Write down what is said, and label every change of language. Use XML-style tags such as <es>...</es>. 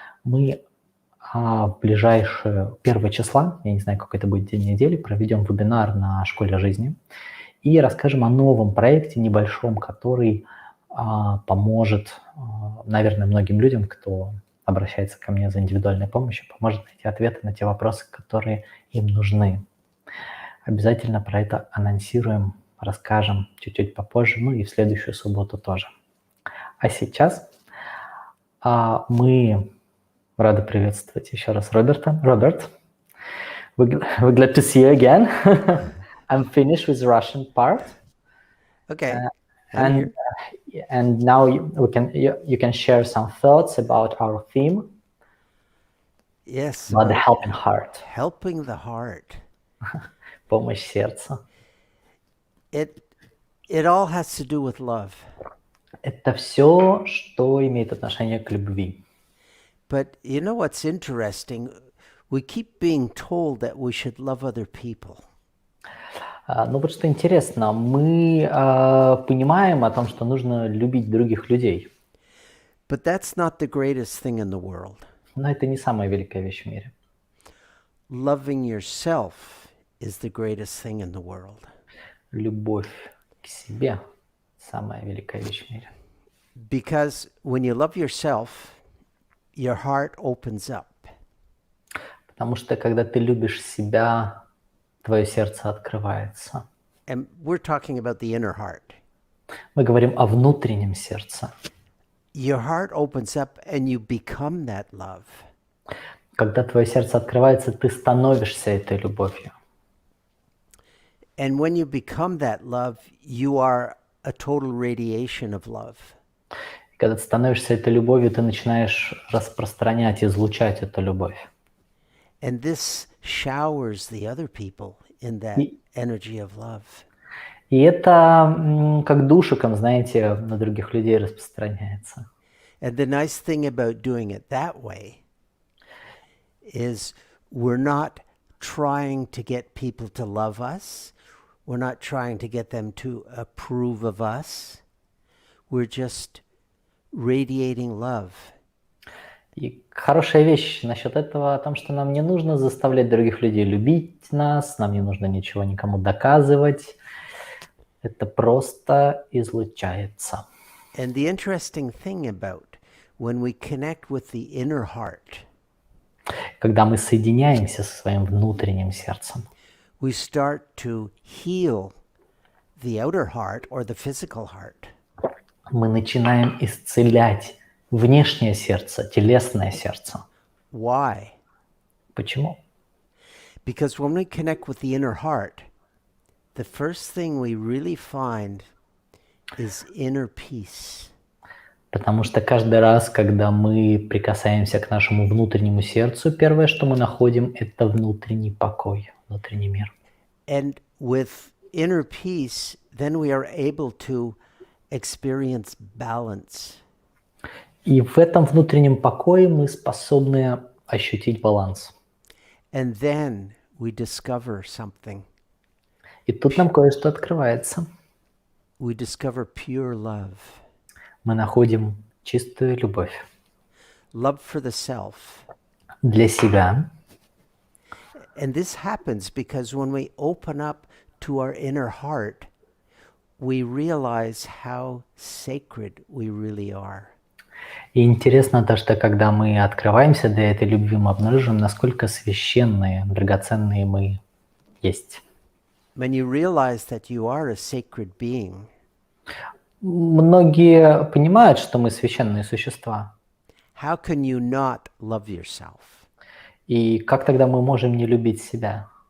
<ru>Мы в ближайшее 1 числа, я не знаю, какой это будет день недели, проведем вебинар на школе жизни и расскажем о новом проекте небольшом, который поможет, наверное, многим людям, кто обращается ко мне за индивидуальной помощью, поможет найти ответы на те вопросы, которые им нужны. Обязательно про это анонсируем, расскажем чуть-чуть попозже, ну и в следующую субботу тоже. А сейчас мы рады приветствовать еще раз Роберта.</ru> <en>Роберт, we're glad to see you again. I'm finished with the Russian part. Okay. And now you can share some thoughts about our theme. Yes. About the helping heart. Helping the heart.</en> <ru>Помощь сердцу.</ru> <en>It all has to do with love.</en> <ru>Это все, что имеет отношение к любви.</ru> <en>But you know what's interesting? We keep being told that we should love other people.</en> <ru>Ну вот что интересно, мы понимаем о том, что нужно любить других людей.</ru> <en>But that's not the greatest thing in the world.</en> <ru>Но это не самая великая вещь в мире.</ru> <en>Loving yourself is the greatest thing in the world.</en> <ru>Любовь к себе – самая великая вещь в мире.</ru> <en>Because when you love yourself, your heart opens up.</en> <ru>Потому что когда ты любишь себя, твое сердце открывается.</ru> <en>And we're talking about the inner heart.</en> <ru>Мы говорим о внутреннем сердце.</ru> <en>your heart opens up and you become that love.</en> <ru>Когда твое сердце открывается, ты становишься этой любовью.</ru> <en>And when you become that love, you are a total radiation of love.</en> <ru>Когда ты становишься этой любовью, ты начинаешь распространять, излучать эту любовь.</ru> <en>And this showers the other people in that energy of love.</en> <ru>И это как душиком, знаете, на других людей распространяется.</ru> <en>And the nice thing about doing it that way is we're not trying to get people to love us. We're not trying to get them to approve of us. We're just radiating love.</en> <ru>И хорошая вещь насчет этого о том, что нам не нужно заставлять других людей любить нас, нам не нужно ничего никому доказывать. Это просто излучается.</ru> <en>And the interesting thing about when we connect with the inner heart,</en> <ru>Когда мы соединяемся со своим внутренним сердцем,</ru> <en>we start to heal the outer heart or the physical heart.</en> <ru>мы начинаем исцелять внешнее сердце, телесное сердце.</ru> <en>Why?</en> <ru>Почему?</ru> <en>Because when we connect with the inner heart, the first thing we really find is inner peace.</en> <ru>Потому что каждый раз, когда мы прикасаемся к нашему внутреннему сердцу, первое, что мы находим, это внутренний покой, внутренний мир.</ru> <en>And with inner peace, then we are able to experience balance.</en> <ru>И в этом внутреннем покое мы способны ощутить баланс.</ru> <en>And then we discover something.</en> <ru>И тут нам кое-что открывается.</ru> <en>We discover pure love.</en> <ru>Мы находим чистую любовь</ru> <en>Love for the self.</en> <ru>для себя.</ru> <en>And this happens because when we open up to our inner heart, we realize how sacred we really are.</en> <ru>И интересно то, что когда мы открываемся для этой любви, мы обнаруживаем, насколько священные, драгоценные мы есть.</ru> <en>When you realize that you are a sacred being,</en> <ru>Многие понимают, что мы священные существа.</ru> <en>how can you not love yourself?</en> <ru>И как тогда мы можем не любить себя?</ru>